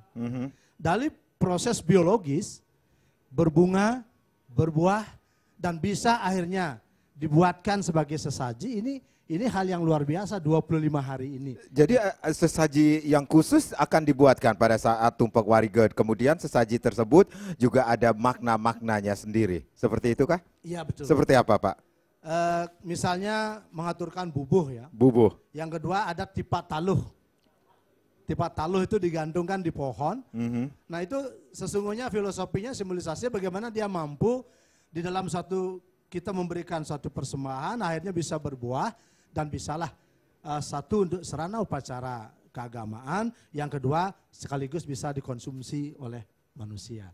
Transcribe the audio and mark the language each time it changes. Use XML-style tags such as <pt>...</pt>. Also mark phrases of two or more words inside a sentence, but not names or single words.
<id>Dari proses biologis, berbunga, berbuah, dan bisa akhirnya dibuatkan sebagai sesaji, ini hal yang luar biasa 25 hari ini. Jadi sesaji yang khusus akan dibuatkan pada saat tumpak wariga. Kemudian sesaji tersebut juga ada makna-maknanya sendiri. Seperti itu kah? Iya betul. Seperti apa Pak? Misalnya mengaturkan bubuh ya. Bubuh. Yang kedua ada tipat taluh. Tipat taluh itu digantungkan di pohon. Nah itu sesungguhnya filosofinya simbolisasi bagaimana dia mampu di dalam kita memberikan suatu persembahan akhirnya bisa berbuah. Dan bisalah satu untuk sarana upacara keagamaan, yang kedua sekaligus bisa dikonsumsi oleh manusia.</id>